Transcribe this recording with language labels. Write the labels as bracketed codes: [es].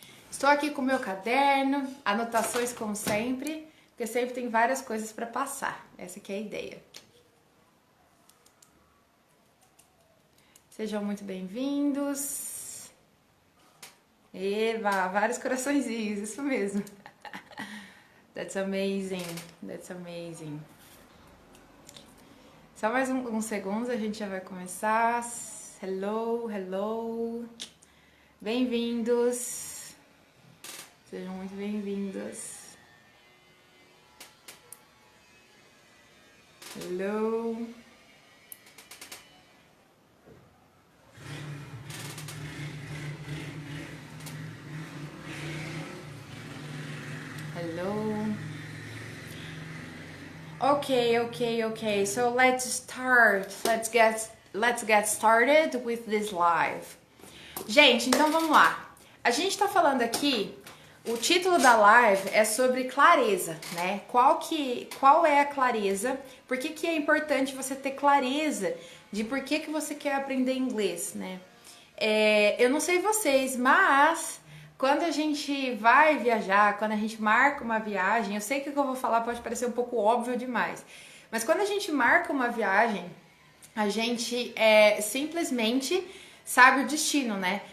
[pt] Estou aqui com o meu caderno, anotações como sempre, porque sempre tem várias coisas para passar. Essa aqui é a ideia. Sejam muito bem-vindos. Eva, vários coraçõezinhos, isso mesmo. [en] That's amazing, that's amazing. [pt] Só mais uns segundos a gente já vai começar. [en] Hello, hello. [pt] Bem-vindos. Sejam muito bem-vindos. [en] Hello. Hello. Okay. So let's start. Let's get started with this live. [pt] Gente, então vamos lá. A gente tá falando aqui, o título da live é sobre clareza, né? Qual é a clareza? Por que é importante você ter clareza de por que você quer aprender inglês, né? Eu não sei vocês, mas quando a gente vai viajar, quando a gente marca uma viagem, eu sei que o que eu vou falar pode parecer um pouco óbvio demais, mas quando a gente marca uma viagem, a gente simplesmente sabe o destino, né?